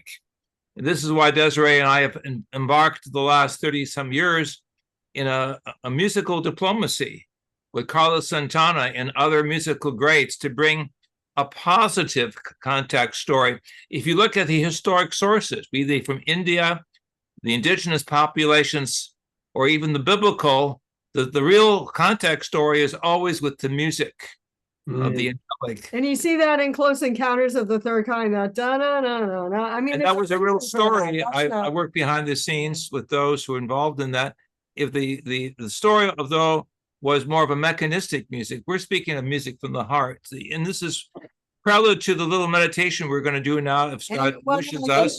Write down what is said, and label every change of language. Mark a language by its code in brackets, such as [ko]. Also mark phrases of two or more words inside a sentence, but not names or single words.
[en] And this is why Desiree and I have embarked the last 30-some years in a musical diplomacy with Carlos Santana and other musical greats to bring a positive contact story. If you look at the historic sources, be they from India, the indigenous populations, or even the biblical, the real contact story is always with the music of the angelic. And you see that in Close Encounters of the Third Kind, that da-na-na-na-na. I mean, and that was a real story. I worked behind the scenes with those who were involved in that. If the story of though was more of a mechanistic music, we're speaking of music from the heart. And this is prelude to the little meditation we're going to do now, if Scott wishes us.